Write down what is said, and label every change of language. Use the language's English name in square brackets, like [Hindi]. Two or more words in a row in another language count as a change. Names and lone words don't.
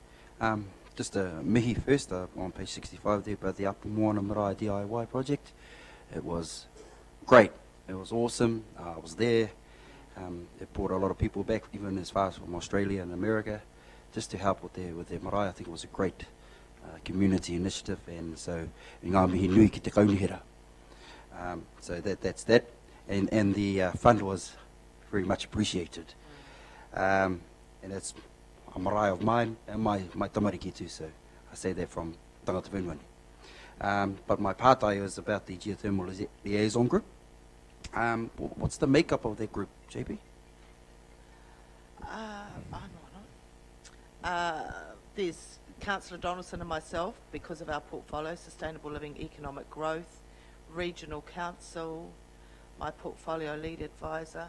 [English] Just mihi first, on page 65 there, about the Upper Moana Marae DIY project. It was great. It was awesome. I was there. It brought a lot of people back, even as far as from Australia and America, just to help with their marae. I think it was a great community initiative, and so [Māori] ngā mihi nui ki te kaunihera. [English] So that's that, and the fund was very much appreciated. And it's a marae of mine and my tamariki too, so I say that from [Māori] tangata whenua. [English] But my pātai was about the geothermal liaison group. What's the makeup of that group, JP? I'm on it. There's Councillor Donaldson and myself, because of our portfolio, Sustainable Living, Economic Growth, Regional Council, my portfolio lead advisor.